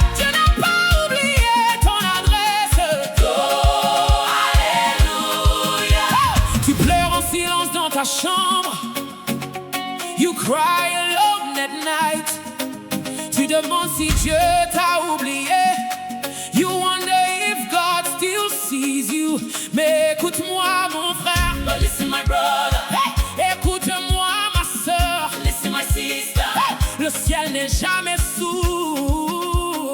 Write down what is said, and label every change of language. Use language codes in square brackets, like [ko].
[fr] Dieu n'a pas oublié ton adresse. Oh, alléluia! Tu pleures en silence dans ta chambre. [en] You cry alone at night. [fr] Tu demandes si Dieu t'a oublié. [en] You wonder if God still sees you. [fr] Mais écoute-moi mon frère. [en] But listen my brother. [fr] Hey! Écoute-moi ma sœur. [en] Listen my sister. [fr] Hey! Le ciel n'est jamais sourd.